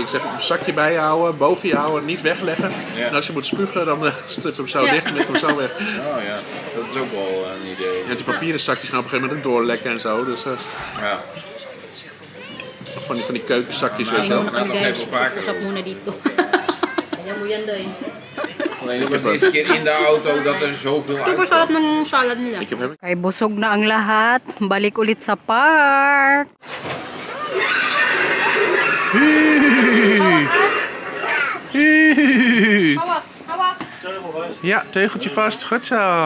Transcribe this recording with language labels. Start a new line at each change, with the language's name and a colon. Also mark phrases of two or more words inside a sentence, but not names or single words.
Dutch: Ik zeg, een zakje bij je houden, boven je houden, niet wegleggen. Ja. En als je moet spugen, dan strip hem zo dicht en leg hem zo weg. Oh ja, dat is ook wel een idee. Ja, die papieren zakjes gaan op een gegeven moment ook doorlekken en zo. Dus Ja. van die keukenzakjes, weet je Nou, wel. dat geven we vaker.
Filipino: Usap muna dito. Kaya mo yan doon.
Dutch: Alleen het was de eerste keer in de auto dat er zoveel
Filipino: Super
Dutch: uit.
Filipino: sarap ng salad nila.
Dutch: Ik heb hem.
Filipino: Kay busog na ang lahat. Balik ulit sa park.
Dutch: Ja, teugeltje vast. Goed zo.